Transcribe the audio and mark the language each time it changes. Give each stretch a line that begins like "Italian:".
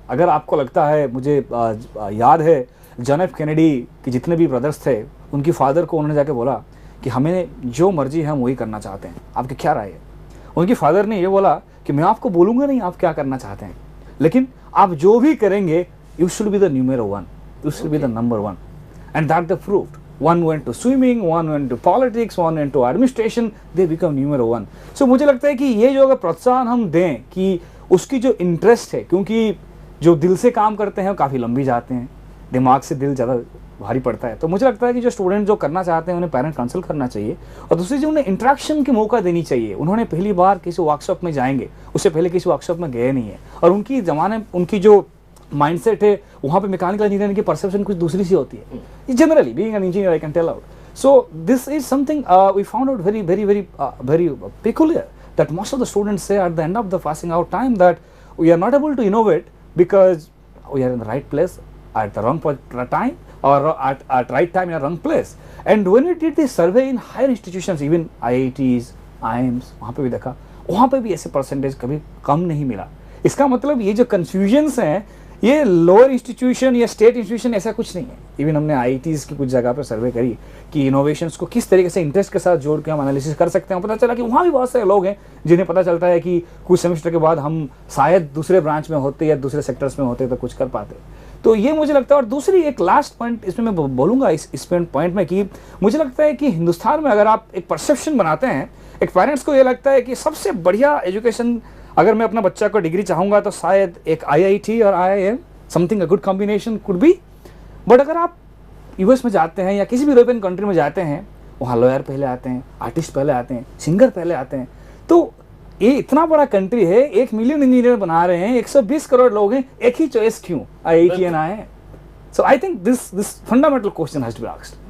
Hindi: अगर आपको लगता है, मुझे याद है जॉन एफ कैनेडी के जितने भी ब्रदर्स थे, उनकी फादर को उन्होंने जाके बोला कि हमें जो मर्जी है हम वही करना चाहते हैं, आपकी क्या राय है. उनकी फादर ने ये बोला कि मैं आपको बोलूँगा नहीं आप क्या करना चाहते हैं, लेकिन आप जो भी करेंगे
English: You should be the numero 1, you should be the number 1. and that they proved. One went to swimming, one went to politics, one went to administration, they become numero one.
Hindi: So मुझे लगता है कि ये जो अगर प्रोत्साहन हम दें कि उसकी जो इंटरेस्ट है, क्योंकि जो दिल से काम करते हैं वो काफ़ी लंबी जाते हैं, दिमाग से दिल ज़्यादा भारी पड़ता है, तो मुझे लगता है कि जो स्टूडेंट जो करना चाहते हैं उन्हें पेरेंट कंसल्ट करना चाहिए। और दूसरी जो उन्हें इंटरेक्शन की मौका देनी चाहिए। उन्होंने पहली बार किसी वर्कशॉप में जाएंगे, उससे पहले किसी वर्कशॉप में गए नहीं है, और उनकी जो माइंडसेट है वहाँ पे मैकेनिकल इंजीनियरिंग की परसेप्शन कुछ दूसरी सी होती है।
English: Generally being an engineer I can tell out. So this is something we found out very peculiar, that most of the students say at the end of the passing out time that we are not able to innovate because we are in the right place at the wrong time, or at right time in a wrong place. And when we did this survey in higher institutions, even IITs, IIMs,
Hindi: वहाँ पे भी देखा, वहाँ पे भी ऐसे percentage कभी कम नहीं मिला। इसका मतलब ये जो कन्फ्यूजन्स हैं ये लोअर इंस्टीट्यूशन या स्टेट इंस्टीट्यूशन ऐसा कुछ नहीं है। इवन हमने IITs की कुछ जगह पर सर्वे करी कि इनोवेशंस को किस तरीके से इंटरेस्ट के साथ जोड़ के हम एनालिसिस कर सकते हैं। पता चला कि वहाँ भी बहुत सारे लोग हैं जिन्हें पता चलता है कि कुछ सेमेस्टर के बाद हम शायद दूसरे ब्रांच में होते या दूसरे सेक्टर्स में होते तो कुछ कर पाते। तो ये मुझे लगता है। और दूसरी एक लास्ट पॉइंट इसमें मैं बोलूँगा इस पॉइंट में कि मुझे लगता है कि हिंदुस्तान में अगर आप एक परसेप्शन बनाते हैं, एक पेरेंट्स को ये लगता है कि सबसे बढ़िया एजुकेशन अगर मैं अपना बच्चा को डिग्री चाहूँगा तो शायद एक IIT और IIM,
English: Something a good combination could be.
Hindi: But अगर आप US में जाते हैं या किसी भी यूरोपियन कंट्री में जाते हैं, वहाँ लॉयर पहले आते हैं, आर्टिस्ट पहले आते हैं, सिंगर पहले आते हैं। तो ये इतना बड़ा कंट्री है, 1 मिलियन इंजीनियर बना रहे हैं, 120 करोड़ लोग हैं, एक ही चॉइस क्यों IIT and IIM?
English: So I think this fundamental question has to be asked.